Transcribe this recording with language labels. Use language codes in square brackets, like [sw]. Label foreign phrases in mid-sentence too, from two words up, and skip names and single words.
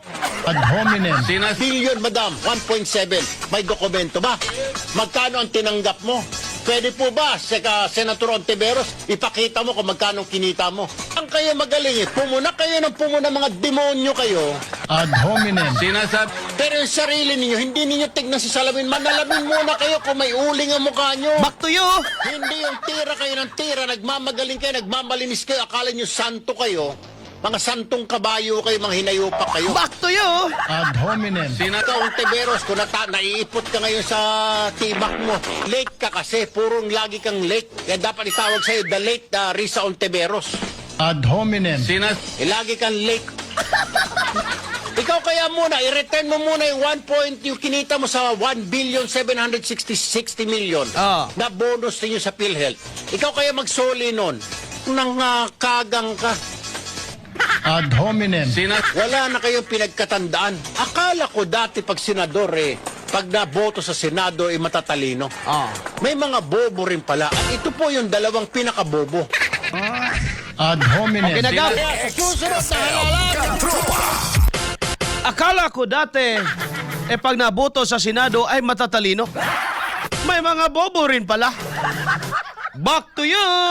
[la] Ad hominem. [tl] Billion, madam, 1.7. May dokumento ba? Magkano ang tinanggap mo? Pwede po ba, Senator Ontiveros, ipakita mo kung magkano kinita mo? Ang kayo magaling pumuna kayo ng pumuna, mga demonyo kayo. [la] Ad hominem. [tl] Pero yung sarili ninyo, hindi ninyo tignan si salamin. Manalamin muna kayo kung may uling ang mukha nyo. [en] Back to you. [tl] Hindi yung tira kayo ng tira, nagmamagaling kayo, nagmamalinis kayo, akala nyo santo kayo. Mga santong kabayo kayo, mga hinayupak kayo. [en] Back to you. [la] Ad hominem. [tl] Senator Ontiveros, kung naiipot ka ngayon sa tibak mo, late ka kasi, purong lagi kang late. Kaya dapat itawag sa'yo, [en] the late Risa Ontiveros. [la] Ad hominem. [tl] Lagi kang late. Ikaw kaya muna, i-return mo muna yung 1 point, yung kinita mo sa 1,760 million na bonus ninyo sa PhilHealth. Ikaw kaya magsoli nun nang kagang ka. [la] Ad hominem. [tl] Wala na kayong pinagkatandaan. Akala ko dati pag senador pag naboto sa Senado matatalino. May mga bobo rin pala. At ito po yung dalawang pinakabobo. [la] Ad hominem. [tl] Okay, nagaw. Susunod na halalan. Katropa. Akala ko dati, pag naboto sa Senado ay matatalino. May mga bobo rin pala. [en] Back to you!